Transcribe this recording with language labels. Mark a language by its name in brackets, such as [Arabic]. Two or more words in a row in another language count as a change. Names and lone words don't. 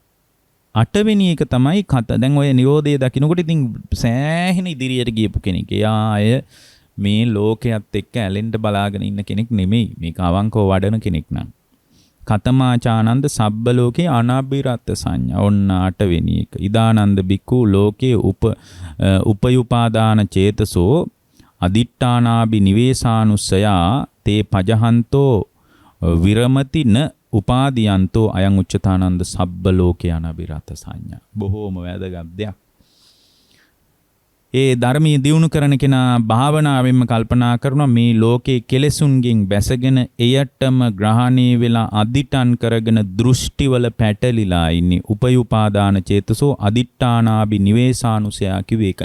[Sinhala] 8 වෙනි එක තමයි දැන් ඔය නිරෝධය දකිනකොට ඉතින් සෑහෙන ඉදිරියට ගියපු කෙනෙක්. එයා අය මේ ලෝකයේත් එක්ක ඇලෙන්න බලාගෙන ඉන්න කෙනෙක් නෙමෙයි. මේක අවංකව වඩන කෙනෙක් නං. [Pali] කතමාචානන්ද සබ්බ ලෝකේ අනබිරත සංඥා. [Sinhala] ඔන්න 8 වෙනි එක. [Pali] ඉදානන්ද බික්ඛු ලෝකේ උපයුපාදාන චේතසෝ අදිට්ඨානාබි නිවේසානුස්සයා තේ පජහන්තෝ විරමති න උපාදීයන්තෝ අයං උච්චතානන්ද සබ්බ ලෝකේ අනබිරත සංඥා. [Sinhala] බොහෝම වැදගත් දෙයක්. ඒ ධර්මයේ දියුණු කරන කෙනා භාවනාවෙන්ම කල්පනා කරනවා මේ ලෝකේ කෙලෙසුන්ගෙන් බැසගෙන එයටම ග්‍රහණය වෙලා අදිටන් කරගෙන දෘෂ්ටිවල පැටලිලා ඉන්නේ. [Pali] උපයුපාදාන චේතසෝ අදිට්ඨානාබි නිවේසානුසයා [Sinhala] කිව්වේ ඒකයි.